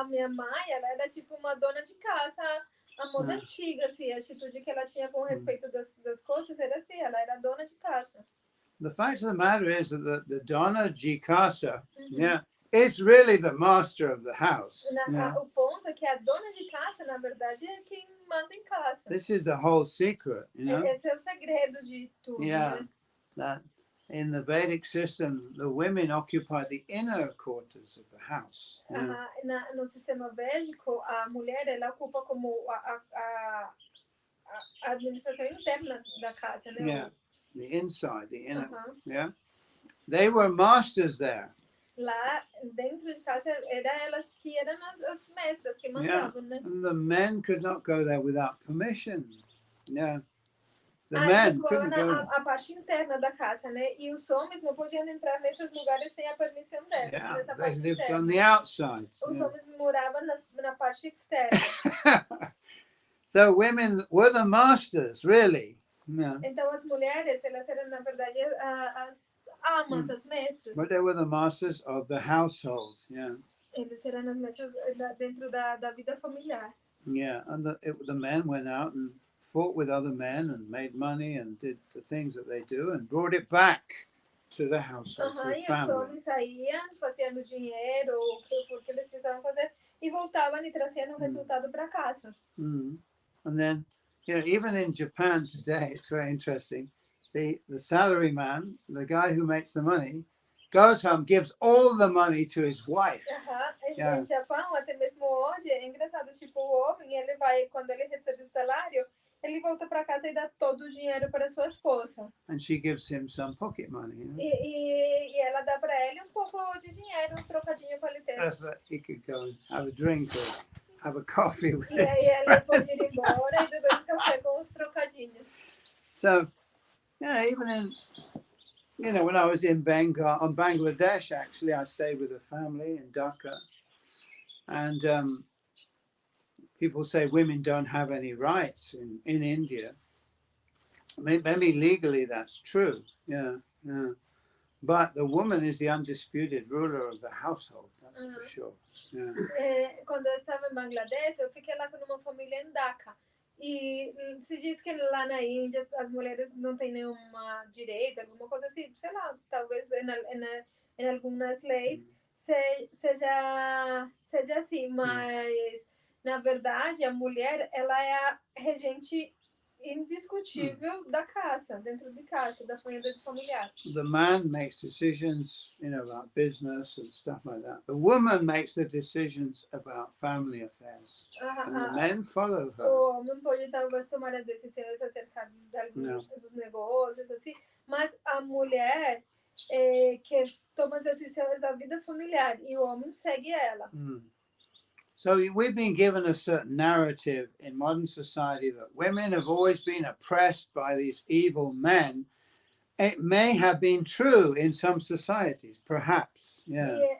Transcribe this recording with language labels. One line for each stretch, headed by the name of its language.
Portuguese: A minha mãe, ela era tipo uma dona de casa, a moda antiga, assim, a atitude que ela tinha com respeito das coisas era assim, ela era dona de casa.
English: The fact of the matter is that the Dona de Casa, is really the master of the house.
Portuguese: O ponto é que a dona de casa, na verdade, é quem manda em casa.
English: This is the whole secret, you know.
Portuguese: Esse é o segredo de tudo,
English: Yeah,
Portuguese: né?
English: that in the Vedic system, the women occupy the inner quarters of the house.
Portuguese: No sistema védico, a mulher ela ocupa como a administração interna da casa, né?
English: Yeah, the inside, the inner. Yeah, they were masters there.
Portuguese: Lá dentro de casa era elas que eram as mestras que mandavam, né?
English: And the men could not go there without permission. Yeah. The men couldn't go.
Portuguese: A parte interna da casa, né? E os homens não podiam entrar nesses lugares sem a permissão deles.
English: Yeah, they lived on the outside.
Portuguese: Os homens moravam na parte externa.
English: So women were the masters, really. Yeah.
Portuguese: Então as mulheres, elas eram na verdade as amas, as mestras.
English: But they were the masters of the household. Yeah.
Portuguese: Eles eram as mestras dentro da vida familiar.
English: Yeah, and the men went out and fought with other men and made money and did the things that they do and brought it back to the household, to the family.
Portuguese: E os homens saíam, faziam dinheiro, o que eles precisavam fazer, e voltavam e traziam o resultado para casa.
English: And then, you know, even in Japan today, it's very interesting. The salary man, the guy who makes the money, goes home, gives all the money to his wife.
Portuguese: Em Japão, até mesmo hoje, é engraçado, tipo, o homem, ele vai, quando ele recebe o salário, ele volta para casa e dá todo o dinheiro para sua esposa.
English: And she gives him some pocket money. You know?
Portuguese: E ela dá para ele pouco de dinheiro, trocadinho para ele ter.
English: So that he could go and have a drink or have a coffee with
Portuguese: E aí ela pode ir embora e beber café com os trocadinhos.
English: So, yeah, even in, you know, when I was in Bangladesh, actually, I stayed with a family in Dhaka. And people say women don't have any rights in India. Maybe legally that's true, yeah. But the woman is the undisputed ruler of the household, that's for sure. Yeah.
Portuguese: Quando eu estava em Bangladesh, eu fiquei lá com uma família em Dhaka. E se diz que lá na Índia as mulheres não têm nenhum direito, alguma coisa assim, sei lá, talvez em algumas leis seja assim, mas na verdade a mulher ela é a regente indiscutível da casa, dentro de casa, da família familiar.
English: The man makes decisions, you know, about business and stuff like that. The woman makes the decisions about family affairs, and the men follow her.
Portuguese: O homem pode talvez tomar as decisões acerca dos negócios, assim, mas a mulher que toma as decisões da vida familiar e o homem segue ela.
English: So we've been given a certain narrative in modern society that women have always been oppressed by these evil men. It may have been true in some societies, perhaps. Yeah.